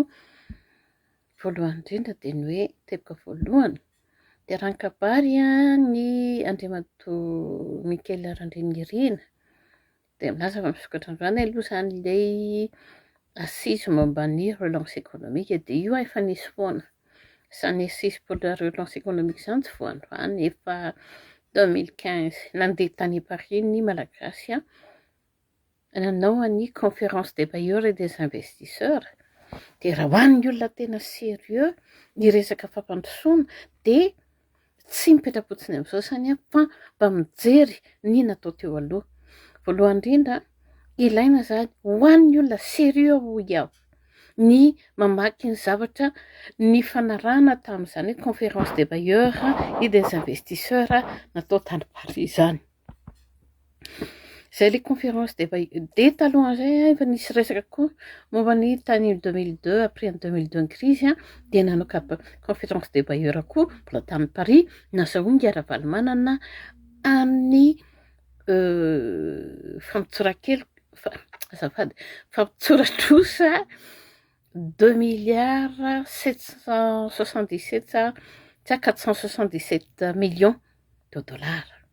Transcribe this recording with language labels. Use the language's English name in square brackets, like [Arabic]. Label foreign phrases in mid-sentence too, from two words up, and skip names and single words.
[Malagasy] Voalohany indrindra dia ny hoe teboka voalohany dia raha ny kabary ny Andriamatoa Mikael Randrinirina dia milaza fa misokatra androany aloha zany ilay assise momba ny [French] relance économique [Malagasy] dia io efa nisy foana. Izany [French] assise pour la relance économique [Malagasy] izany tsy vao androany, efa 2015 nandeha tany Paris ny malagasy nanao ny [French] conférence des bailleurs et des investisseurs. [Malagasy] Dia raha hoan'ny olona tena sérieux ny resaka fampandrosoana dia tsy mipetra-potsiny amin'izao zany fa mba mijery ny natao teo aloha. Voalohany indrindra ilaina zany ho an'ny olona sérieux iaho ny mamaky ny zavatra ny fanarahana tamin'izany hoe [French] conférence des bailleurs et des investisseurs [Malagasy] natao tany Paris zany. Izay ilay [French] conférence des bailleurs [Malagasy] dia talohan'izay efa nisy resaka koa momba ny tany 2002 après 2002 ny crise dia nanao [French] conférence des bailleurs [Malagasy] koa mbola tamin'ny Paris nazahoany ara-valmanana amin'ny fampitsoran-drosa 2,777 477 [French] millions de dollars.